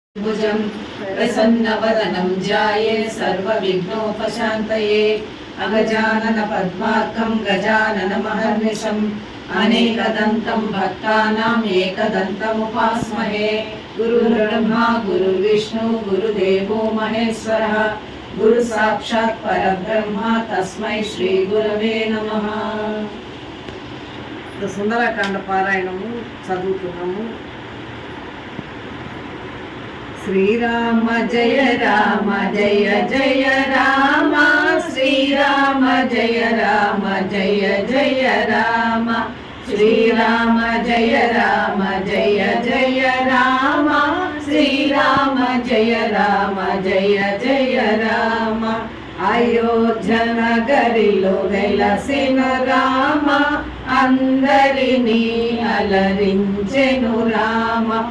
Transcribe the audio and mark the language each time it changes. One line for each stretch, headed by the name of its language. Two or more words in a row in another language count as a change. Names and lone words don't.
Sanskrit: भुजं प्रसन्नवदनं ध्याये सर्वविघ्नोपशान्तये अगजानन पद्मार्कं गजाननमहर्निशम् अनेकदन्तं भक्तानाम् एकदन्तमुपास्महे। गुरुर्ब्रह्मा गुरुर्विष्णु गुरुदेवो महेश्वरः गुरुसाक्षात् परब्रह्म तस्मै श्री गुरवे नमः।
Telugu: సుందరకాండ పారాయణము చదువుతున్నాము.
Sanskrit: శ్రీరామ జయ రామ జయ జయ రామ శ్రీరామ జయ రామ జయ జయ రామ శ్రీరామ జయ రామ జయ జయ రామ శ్రీరామ జయ రామ జయ జయ రామ
Telugu: అయోధ్య నగరిలో వెలసిన రామ అందరినీ అలరించెను రామ